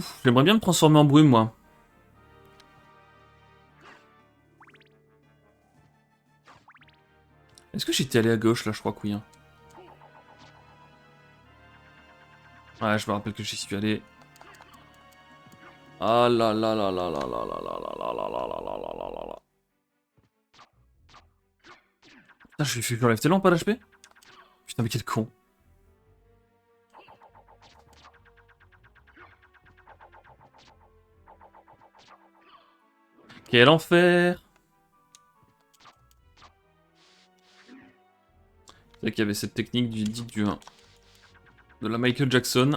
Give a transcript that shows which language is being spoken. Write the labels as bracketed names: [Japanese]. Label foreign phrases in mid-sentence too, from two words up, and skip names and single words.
[French] J'aimerais bien me transformer en brume, moi. Est-ce que j'étais allé à gauche, là? Je crois que oui. Hein. Ouais, je me rappelle que j'y suis allé. Ah là là là là là là là là là là là là là là là là là. Putain, je enlève tellement pas d'HP. Putain, mais quel con. Quel enfer. C'est vrai qu'il y avait cette technique du de la Michael Jackson.